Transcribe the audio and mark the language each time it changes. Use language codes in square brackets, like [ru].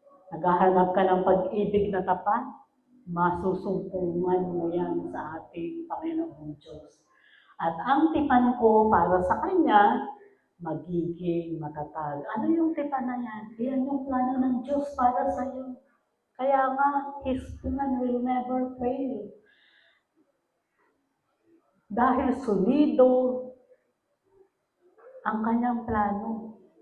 [tl] Naghahanap ka ng pag-ibig na tapat, masusumpungan mo yan sa ating Panginoong Diyos. At ang tipan ko para sa Kanya, magiging matatag. Ano yung tipan na yan? Yan yung plano ng Diyos para sa iyo. Kaya nga, [en] His plan will never fail. [tl] Dahil solido ang kanyang plano.